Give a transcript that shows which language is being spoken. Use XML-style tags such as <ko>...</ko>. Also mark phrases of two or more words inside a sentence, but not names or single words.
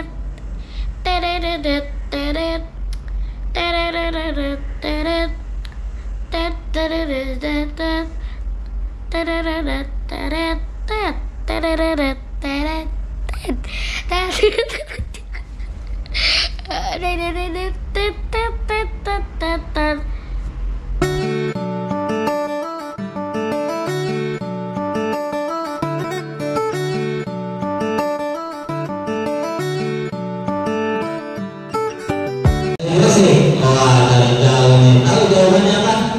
<id>Tereret, teret. Tereret, teret. Tereret, teret. Tereret, teret. Tereret, teret. Tereret. Terima kasih. Wah, dari jauh nih. Tahu jawabannya apa?</id>